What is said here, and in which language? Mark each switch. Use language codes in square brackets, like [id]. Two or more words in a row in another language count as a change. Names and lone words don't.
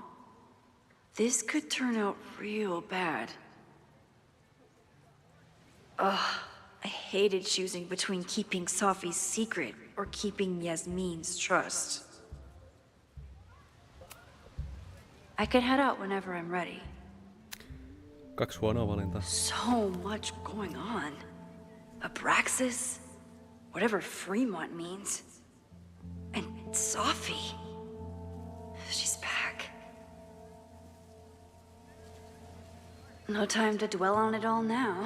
[en] This could turn out real bad. Ugh, I hated choosing between keeping Safi's secret or keeping Yasmin's trust. I could head out whenever I'm ready. [fi] Kaksi huonoa valintaa. [en] So much going on. Abraxas, whatever Fremont means. And Safi. She's back. No time to dwell on it all now.